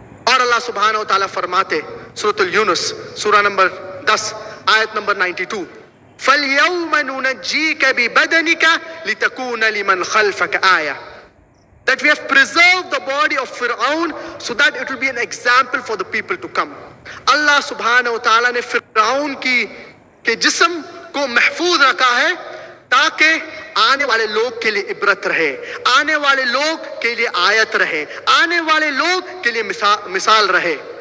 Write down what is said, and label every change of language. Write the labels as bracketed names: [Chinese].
[Urdu] اور اللہ سبحانہ و تعالیٰ فرماتے سورۃ یونس سورہ نمبر 10 آیت number 92 [Arabic] فَالْيَوْمَ نُنَجِّيكَ بِبَدَنِكَ لِتَكُونَ لِمَنْ خَلْفَكَ آيَةً. [English] That we have preserved the body of Fir'aun so that it will be an example for the people to come. [Urdu] اللہ سبحانہ و تعالیٰ نے فرعون کے جسم کو محفوظ رکھا ہے تاکہ آنے والے لوگ کے لیے عبرت رہے، آنے والے لوگ کے لیے آیت رہے، آنے والے لوگ کے لیے مثال رہے.